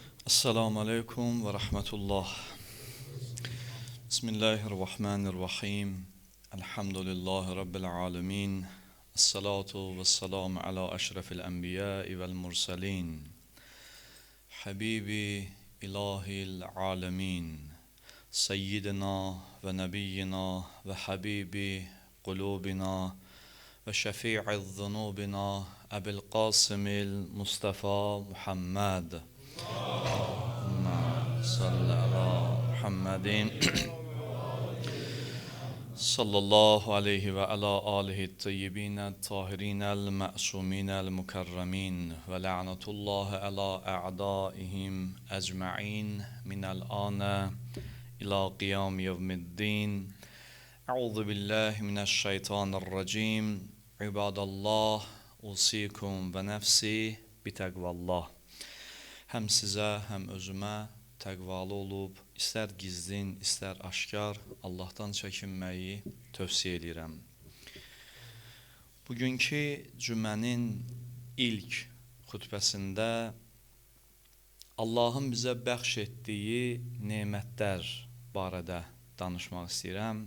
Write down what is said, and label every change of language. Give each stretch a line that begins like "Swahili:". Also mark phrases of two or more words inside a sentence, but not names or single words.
Arabic: السلام عليكم ورحمة الله. بسم الله الرحمن الرحيم. الحمد لله رب العالمين. الصلاة والسلام على أشرف الأنبياء والمرسلين. حبيب إله العالمين. سيدنا ونبينا وحبيب قلوبنا وشفيع ذنوبنا أبي القاسم المصطفى محمد. صل على محمد صلى الله عليه وعلى آله الطيبين الطاهرين المعصومين المكرمين ولعنة الله على أعدائهم أجمعين من الآن إلى قيام يوم الدين. أعوذ بالله من الشيطان الرجيم. عباد الله أوصيكم ونفسي بتقوى الله.
Azerbaijani: Həm sizə, həm özümə təqvalı olub, istər gizlin, istər aşkar Allahdan çəkinməyi tövsiyə edirəm. Bugünkü cümənin ilk xutbəsində Allahın bizə bəxş etdiyi nemətlər barədə danışmaq istəyirəm.